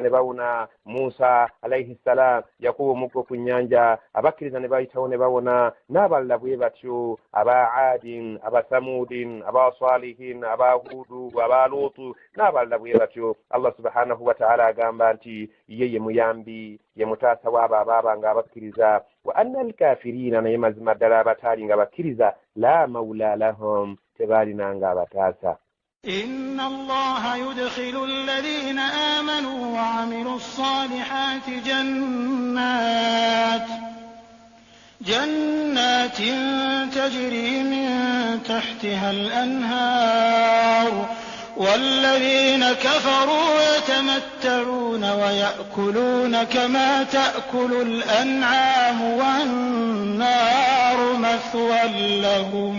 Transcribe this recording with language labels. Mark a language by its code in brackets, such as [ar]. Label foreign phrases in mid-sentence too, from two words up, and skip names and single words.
[lg] ne bawona Musa [ar] عليه السلام [lg] yakuba omuggo ku nnyanja abakkiriza ne bayitawo ne bawona n'abalala bwe batyo aba Aadin aba Samudin aba Salihin aba Hudu aba Lutu n'abalala bwe batyo Allah [ar] سبحانه وتعالى [lg] agamba nti ye muyambi ye mutaasa waabo abaabanga abakkiriza [ar] وأن الكافرين [lg] naye mazima ddala abataali nga bakkiriza [ar] لا مولى لهم [lg] tebaalinanga abataasa [ar] إن الله يدخل الذين آمنوا وعملوا الصالحات جنات تجري من تحتها الأنهار والذين كفروا يتمتعون ويأكلون كما تأكل الأنعام والنار مثوى لهم